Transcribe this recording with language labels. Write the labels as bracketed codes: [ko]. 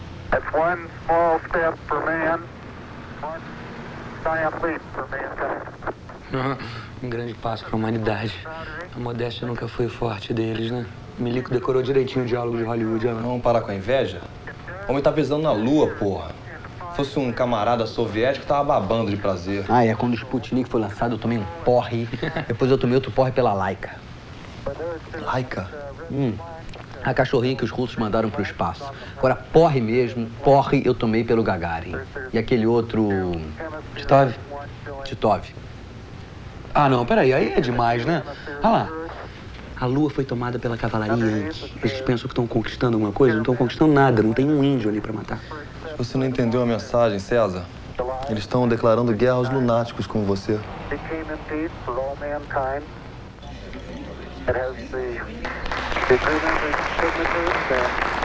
[en] That's one small step for man, one giant leap for mankind. [pt] Grande passo para a humanidade. A modéstia nunca foi o forte deles, né? O Milico decorou direitinho o diálogo de Hollywood. Ó. Vamos parar com a inveja? O homem tá pisando na lua, porra. Se fosse um camarada soviético, tava babando de prazer. Ah, é. Quando o Sputnik foi lançado, eu tomei um porre. Depois eu tomei outro porre pela Laika. Laika? A cachorrinha que os russos mandaram pro espaço. Agora, porre mesmo, porre eu tomei pelo Gagarin. E aquele outro... Titov? Titov. Ah, não, peraí, aí é demais, né? Ah lá. A lua foi tomada pela cavalaria antes. Eles pensam que estão conquistando alguma coisa? Não estão conquistando nada, não tem um índio ali pra matar. Você não entendeu a mensagem, César? Eles estão declarando guerra aos lunáticos como você. [en] It came in peace for all mankind. It has the 300 signatures and